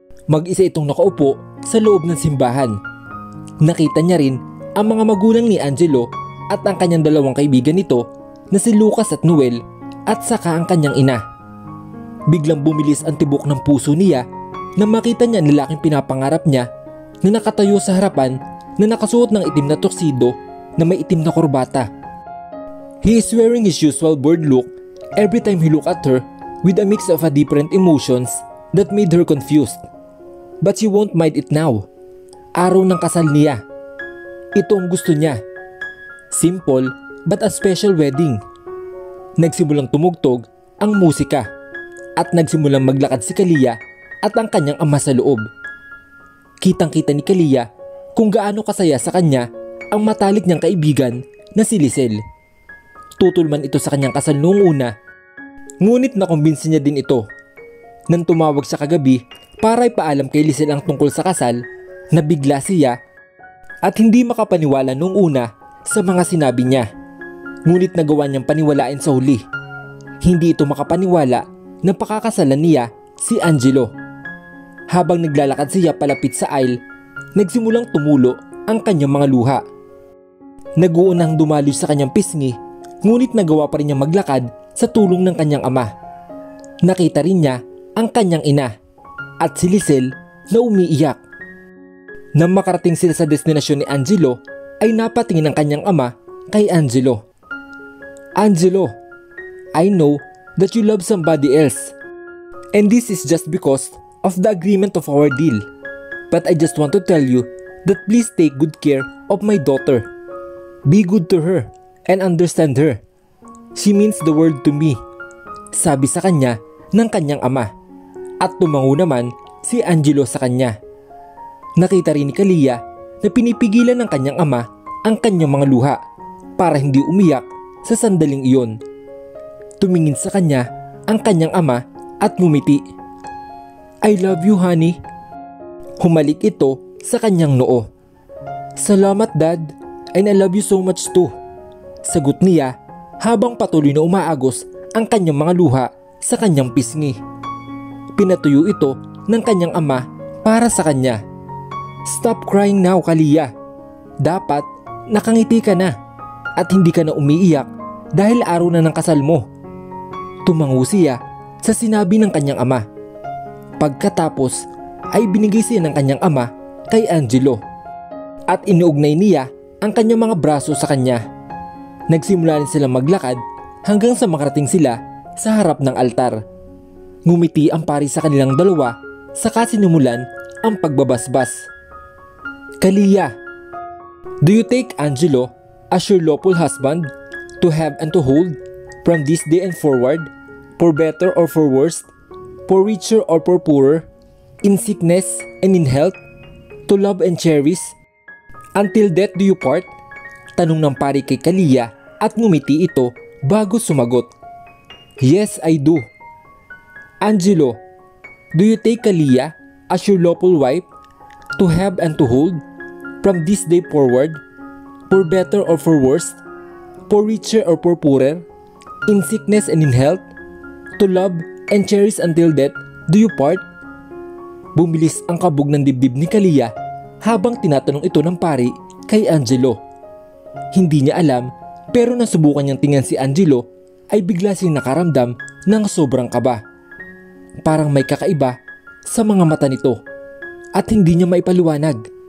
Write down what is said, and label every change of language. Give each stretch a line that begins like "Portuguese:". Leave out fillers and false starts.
Filipino: Mag-isa itong nakaupo sa loob ng simbahan. Nakita niya rin ang mga magulang ni Angelo at ang kanyang dalawang kaibigan nito na si Lucas at Noel at saka ang kanyang ina. Biglang bumilis ang tibok ng puso niya na makita niya ang lalaking pinapangarap niya na nakatayo sa harapan na nakasuot ng itim na tuxedo na may itim na korbata.
English: He is wearing his usual bored look every time he looked at her with a mix of different emotions that made her confused. But she won't mind it now.
Filipino: Araw ng kasal niya. Ito ang gusto niya.
English: Simple but a special wedding.
Filipino: Nagsimulang tumugtog ang musika at nagsimulang maglakad si Kalia at ang kanyang ama sa loob. Kitang-kita ni Kalia kung gaano kasaya sa kanya ang matalik niyang kaibigan na si Lisel. Tutol man ito sa kanyang kasal noong una, ngunit nakumbinsi niya din ito. Nang tumawag sa kagabi para ipaalam kay Lisel ang tungkol sa kasal, nabigla siya at hindi makapaniwala noong una sa mga sinabi niya. Ngunit nagawa niyang paniwalain sa huli. Hindi ito makapaniwala na pakakasalan niya si Angelo. Habang naglalakad siya palapit sa aisle, nagsimulang tumulo ang kanyang mga luha. Naguunang dumaloy sa kanyang pisngi, ngunit nagawa pa rin niyang maglakad sa tulong ng kanyang ama. Nakita rin niya ang kanyang ina at si Lisel na umiiyak. Nang makarating sila sa destinasyon ni Angelo, ay napatingin ang kanyang ama kay Angelo.
English: Angelo, I know that you love somebody else. And this is just because of the agreement of our deal. But I just want to tell you that please take good care of my daughter. Be good to her and understand her. She means the world to me.
Filipino: Sabi sa kanya ng kanyang ama. At tumango naman si Angelo sa kanya. Nakita rin ni Kalia na pinipigilan ng kanyang ama ang kanyang mga luha para hindi umiyak sa sandaling iyon. Tumingin sa kanya ang kanyang ama at ngumiti.
English: I love you, honey.
Filipino: Humalik ito sa kanyang noo. Salamat, Dad,
English: and I love you so much too.
Filipino: Sagot niya habang patuloy na umaagos ang kanyang mga luha sa kanyang pisngi. Pinatuyo ito ng kanyang ama para sa kanya.
English: Stop crying now, Kalia.
Filipino: Dapat nakangiti ka na at hindi ka na umiiyak dahil araw na ng kasal mo. Tumango siya sa sinabi ng kanyang ama. Pagkatapos ay binigay siya ng kanyang ama kay Angelo at inuugnay niya ang kanyang mga braso sa kanya. Nagsimula rin silang maglakad hanggang sa makarating sila sa harap ng altar. Ngumiti ang pari sa kanilang dalawa saka sinimulan ang pagbabasbas.
English: Kalia, do you take Angelo as your lawful husband to have and to hold from this day and forward, for better or for worse, for richer or for poorer, in sickness and in health, to love and cherish, until death do you part?
Filipino: Tanong ng pari kay Kalia at ngumiti ito bago sumagot.
English: Yes, I do. Angelo, do you take Kalia as your lawful wife to have and to hold from this day forward, for better or for worse, for richer or for poorer, in sickness and in health, to love and cherish until death do you part?
Filipino: Bumilis ang kabog ng dibdib ni Kalia habang tinatanong ito ng pari kay Angelo. Hindi niya alam pero nasubukan niyang tingnan si Angelo ay bigla siyang nakaramdam ng sobrang kaba. Parang may kakaiba sa mga mata nito at hindi niya maipaliwanag.